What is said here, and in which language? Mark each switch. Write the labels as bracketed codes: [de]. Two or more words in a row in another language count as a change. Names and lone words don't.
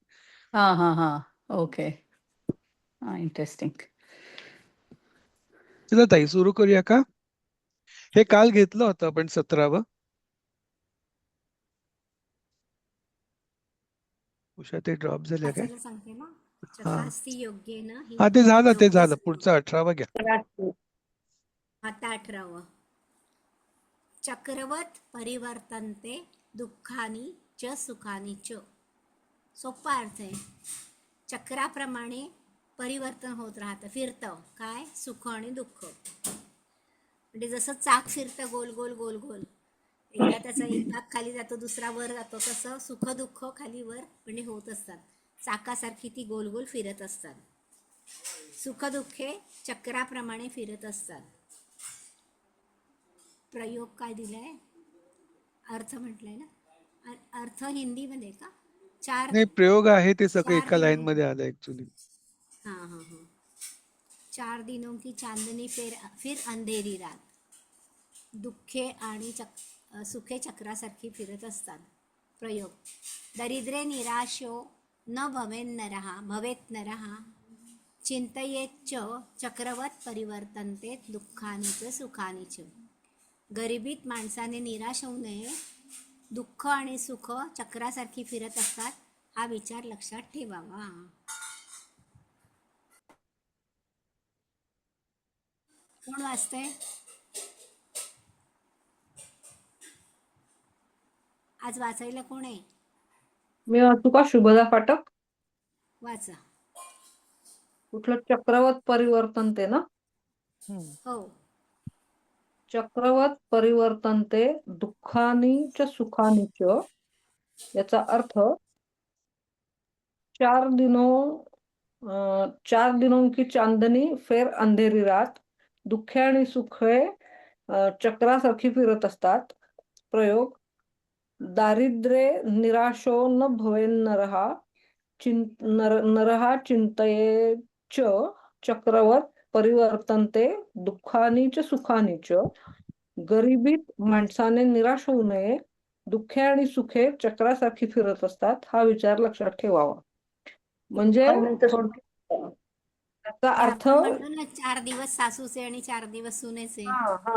[mr] हा हा हा ओके. हा इंटरेस्टिंग. चला ताई, सुरू करूया का? हे काल घेतलं होतं आपण 17वं. उषा ते ड्रॉप झाल्या काय? वाचायला सांगते ना. हा [sa] चकास्ती योग्येन हि [mr] हा ते झालं. योग्य. पुढचं 18वं घ्या. आता 18. [sa] चक्रवत परिवर्तन्ते दुःखानी च सुखानी च. [mr] सोपा अर्थ आहे. चक्राप्रमाणे परिवर्तन होत राहतं, फिरतं. काय? सुख आणि दुःख. म्हणजे जसं चाक फिरतं गोल गोल गोल गोल, एकदा त्याचा एक भाग खाली जातो, दुसरा वर जातो, तसं सुख दुःख खाली वर म्हणजे होत असतात. चाकासारखी ती गोल गोल फिरत असतात. सुख दुःखे चक्राप्रमाणे फिरत असतात. प्रयोग काय दिलाय? अर्थ म्हटलंय ना. अर्थ हिंदीमध्ये का? नाही, प्रयोग आहे ते सगळं चार एका लाईन दिनों मध्ये आलं ऍक्च्युली. [hi] हाँ हाँ हाँ 4 दिनों की चांदनी फिर अंधेरी रात. [mr] दुःखे आणि सुखे चक्रासारखी फिरत असतात. प्रयोग. [sa] दरिद्रे निराशो न भवेत नरहा चिंतयेच्च चक्रवत परिवर्तन्ते दुःखानी च सुखानी च. [mr] गरिबीत माणसाने निराश होऊ नये. दुःख आणि सुख चक्रासारखी फिरत असतात, हा विचार लक्षात ठेवावा. कोण वाचतंय? आज वाचायला कोण आहे? मी वाचू का? शुभदा फाटक. वाचा. कुठलं? [sa] चक्रवत परिवर्तन ते [mr] ना. हो. [sa] चक्रवत परिवर्तन्ते दुःखानी च सुखानी च. [mr] याचा अर्थ [hi] 4 दिनों की चांदनी फिर अंधेरी रात. [mr] दुःखे आणि सुखे चक्रासारखी फिरत असतात. प्रयोग. [sa] दारिद्र्ये निराशो न भवेन नरहा चिंतयेच्च चक्रवत परिवर्तन्ते दुःखानी च सुखानी च. [mr] गरिबीत माणसाने निराश होऊ नये. दुःखे आणि सुखे चक्रासारखी फिरत असतात, हा विचार लक्षात ठेवावा. म्हणजे त्याचा ते अर्थ आपण म्हणतो ना, 4 दिवस सासूचे आणि 4 दिवस सुनेचे, हा हा